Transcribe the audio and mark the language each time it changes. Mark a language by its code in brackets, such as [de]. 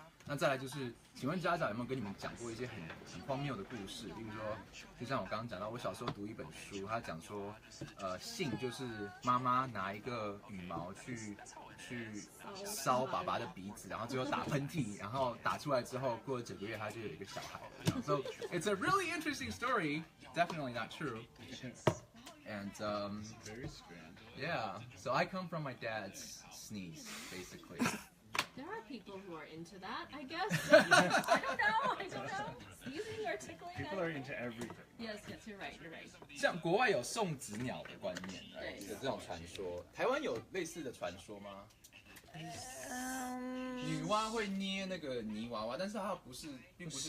[zh] 那再来就是，请问家长有没有跟你们讲过一些很荒谬的故事？比如说，就像我刚刚讲到，我小时候读一本书，他讲说，性就是妈妈拿一个羽毛去烧爸爸的鼻子，然后最后打喷嚏，然后打出来之后，过了9个月他就有一个小孩了。 [en] So it's a really interesting story. Definitely not true. And very strange. Yeah, so I come from my dad's sneeze, basically. There are people who are into that, I guess. I don't know. Sneezing or tickling. People are into everything. Yes, you're right. [zh] 像国外有送子鸟的观念，有这种传说。台湾有类似的传说吗？女娲会捏那个泥娃娃，但是它并不是